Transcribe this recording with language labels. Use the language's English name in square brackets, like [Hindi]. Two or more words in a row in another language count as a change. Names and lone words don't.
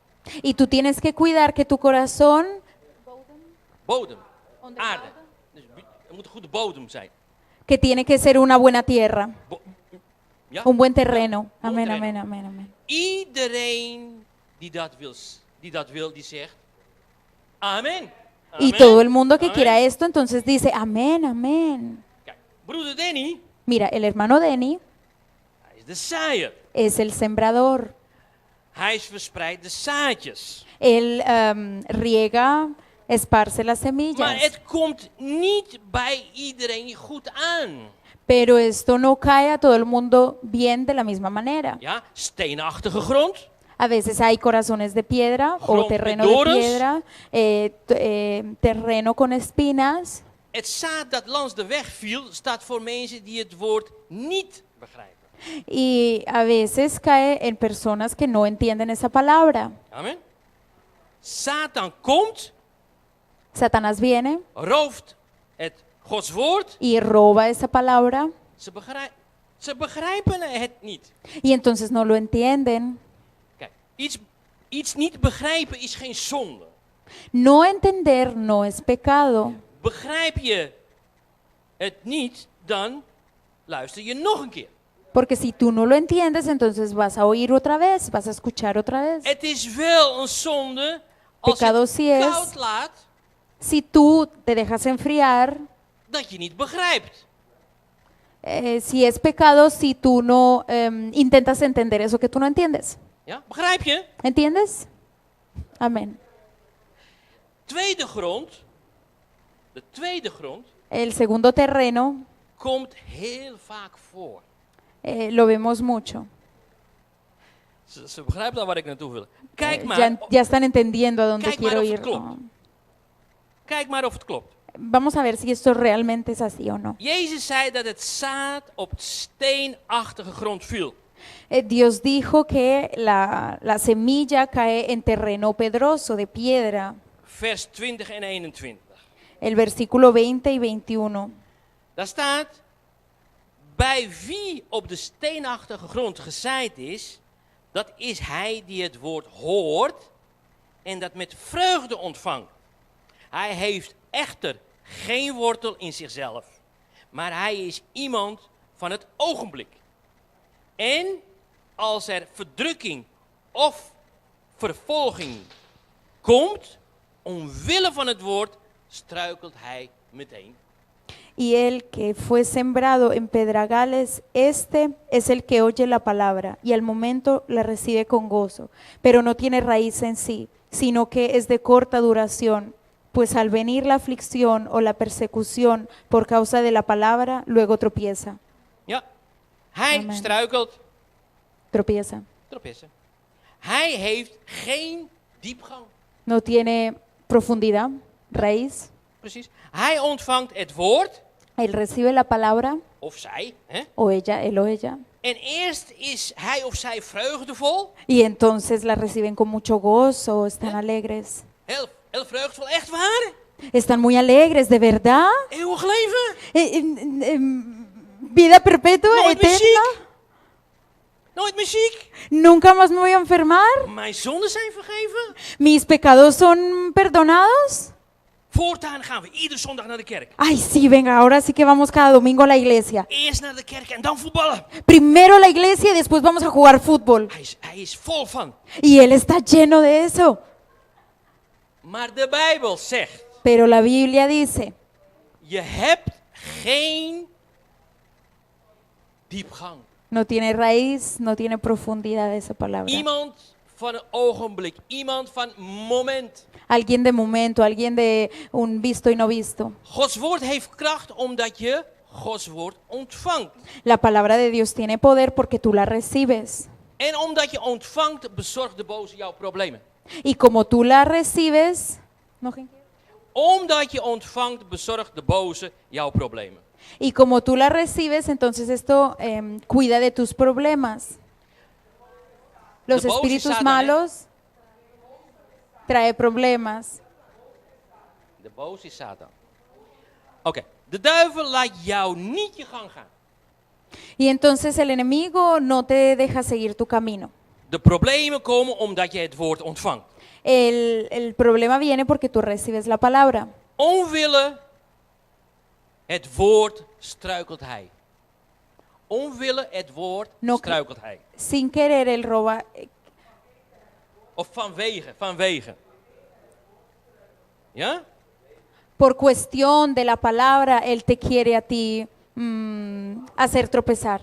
[Spanish] y tú tienes que cuidar que tu corazón [Dutch] Bodem, aarde. Dus er moet een goede bodem zijn. [Spanish] que tiene que ser una buena tierra, [Dutch] Ja? [Spanish] un buen terreno. [Dutch] Ja, [Spanish] Amén, terreno. amén, amén, amén. [Dutch] Iedereen die dat wil, die zegt amen. [Spanish] Y [Dutch] Amen. [Spanish] todo el mundo que [Dutch] Amen. [Spanish] quiera esto, entonces dice, amén, amén. [Dutch] Kijk, broeder Danny, [Spanish] Mira, el hermano Denny [Dutch] hij is de zaaier. [Spanish] es el sembrador. [Dutch] Hij verspreidt de zaadjes. [Spanish] Él riega, esparce las [Dutch] Maar [Spanish] semillas. [Dutch] het komt niet bij iedereen goed aan. [Spanish] Pero esto no cae a todo el mundo bien de la misma manera. [Dutch] Ja, steenachtige grond. [Spanish] A veces hay corazones de piedra o [Dutch] Grond [Spanish] terreno [Dutch] met de dorens. [Spanish] piedra, terreno con espinas. [Dutch] Het zaad dat langs de weg viel, staat voor mensen die het woord niet begrijpen. [Spanish] Y a veces cae en personas que no entienden esa palabra. [Dutch] Amen. Satan komt, [Spanish] Satanás viene [Dutch] rooft het Gods woord. [Spanish] y roba esa palabra [Dutch] Ze begrijpen het niet. [Spanish] y entonces no lo entienden. [Dutch] Kijk, iets niet begrijpen is geen zonde. [Spanish] No entender no es pecado. [Dutch] Begrijp je het niet, dan luister je nog een keer. [Spanish] Porque si tú no lo entiendes, entonces vas a oír otra vez, vas a escuchar otra vez. [Dutch] Het is wel een zonde als [Spanish] Pecado [Dutch] je [Spanish] sí es. [Dutch] koud laat [Spanish] Si tú te dejas enfriar, [Dutch] dat je niet begrijpt. [Spanish] si es pecado, si tú no intentas entender eso que tú no entiendes. [Dutch] Ja, begrijp je? [Spanish] ¿Entiendes? Amén. [Dutch] Tweede grond, de tweede grond, [Spanish] El segundo terreno [Dutch] komt heel vaak voor. [Spanish] lo vemos mucho. [Dutch] Ze begrijpen al waar ik naartoe wil. Kijk maar, [Spanish] Ya están entendiendo a dónde [Dutch] Kijk maar [Spanish] quiero [Dutch] of het [Spanish] ir. [Dutch] klopt. [Spanish] ¿No? [Dutch] kijk maar of het klopt. [Spanish] Vamos a ver si esto realmente es así o no. [Dutch] Jezus zei dat het zaad op steenachtige grond viel. [Spanish] Dios dijo que la semilla cae en terreno pedroso, de piedra. [Dutch] Vers 20 en 21. [Spanish] El versículo 20 y 21. [Dutch] Daar staat, bij wie op de steenachtige grond gezaaid is, dat is hij die het woord hoort en dat met vreugde ontvangt. Hij heeft echter geen wortel in zichzelf, maar hij is iemand van het ogenblik. En als er verdrukking of vervolging komt, omwille van het woord, struikelt hij meteen. [Spanish] Y el que fue sembrado en pedregales, este es el que oye la palabra y al momento la recibe con gozo, pero no tiene raíz en sí, sino que es de corta duración, pues al venir la aflicción o la persecución por causa de la palabra, luego tropieza. [Dutch] Ja, hij Amen. struikelt, [Spanish] Tropieza. tropessen. [Dutch] Hij heeft geen diepgang. [Spanish] No tiene profundidad, raíz. [Dutch] Precies. Hij ontvangt het woord, [Spanish] Él recibe la palabra, [Dutch] of zij, hè? [Spanish] o ella, él o ella, [Dutch] En eerst is hij of zij vreugdevol. [Spanish] y entonces la reciben con mucho gozo, están alegres. [Dutch] Heel vreugdevol, echt waar. [Spanish] Están muy alegres, ¿de verdad? [Dutch] Eeuwig leven. [Spanish] Vida perpetua, [Dutch] Nooit meer [Spanish] eterna. [Dutch] ziek. Nooit meer ziek. [Spanish] Nunca más me voy a enfermar. [Dutch] Mijn zonden zijn vergeven. [Spanish] Mis pecados son perdonados. [Dutch] Voortaan gaan we iedere zondag naar de kerk. [Spanish] Ay, sí, venga, ahora sí que vamos cada domingo a la iglesia. [Dutch] Eerst naar de kerk en dan voetballen. [Spanish] Primero a la iglesia y después vamos a jugar fútbol. [Dutch] Hij is vol van. [Spanish] Y él está lleno de eso. [Dutch] Maar de Bijbel zegt, [Spanish] Pero la Biblia dice, [Dutch] je hebt geen diepgang. [Spanish] no tiene raíz, no tiene profundidad esa palabra. [Dutch] Iemand van een ogenblik, iemand van moment. [Spanish] Alguien de momento, alguien de un visto y no visto. [Dutch] Gods woord heeft kracht omdat je Gods woord ontvangt. [Spanish] La palabra de Dios tiene poder porque tú la recibes. [Dutch] En omdat je ontvangt, bezorgt de boze jouw problemen. [Spanish] Y como tú la recibes, [Dutch] Omdat je ontvangt, bezorgt de boze jouw problemen. [Spanish] y como tú la recibes, entonces esto cuida de tus problemas. Los [Dutch] De boze [Spanish] espíritus [Dutch] Satan, [Spanish] malos trae problemas. [Dutch] De boze is Satan. Oké, de duivel laat jou niet je gang gaan. [Spanish] Y entonces el enemigo no te deja seguir tu camino. [Dutch] De problemen komen omdat je het woord ontvangt. [Spanish] El problema viene porque tú recibes la palabra. [Dutch] Onwille het woord struikelt hij. Onwille het woord [Spanish] No- [Dutch] struikelt hij. [Spanish] Sin querer él roba. [Dutch] Of vanwege. Ja? [Spanish] Por cuestión de la palabra, él te quiere a ti hacer tropezar.